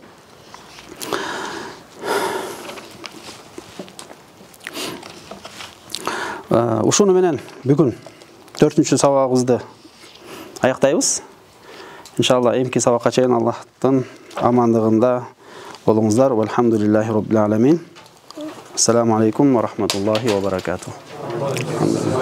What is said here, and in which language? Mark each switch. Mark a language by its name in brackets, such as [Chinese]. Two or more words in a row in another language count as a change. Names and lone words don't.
[Kyrgyz] Ушуну менен бүгүн 4-чү сабагыбызды аяктайбыз. Иншалла эмки сабакка чейин Аллахтын амандыгында болуңуздар. [Arabic] والحمد لله رب العالمين. السلام عليكم ورحمة الله وبركاته.